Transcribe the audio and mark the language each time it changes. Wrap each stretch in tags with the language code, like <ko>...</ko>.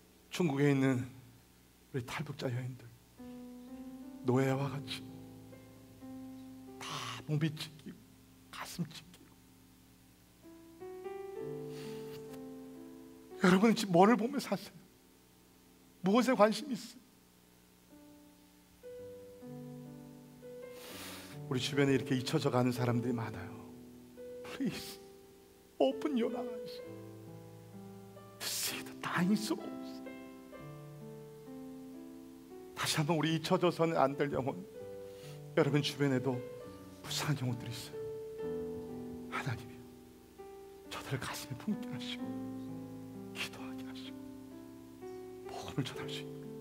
<ko>중국에 있는 우리 탈북자 여인들 노예와 같이 다 몸이 찢기고 가슴 찢기고. 여러분은 지금 뭐를 보며 사세요? 무엇에 관심이 있어요? 우리 주변에 이렇게 잊혀져 가는 사람들이 많아요.</ko> <en>Please open your eyes to see the dying souls.</en> <ko>다시 한번 우리 잊혀져서는 안 될 영혼, 여러분 주변에도 불쌍한 영혼들이 있어요. 하나님이요, 저들을 가슴에 품게 하시고 기도하게 하시고 복음을 전할 수 있게.</ko>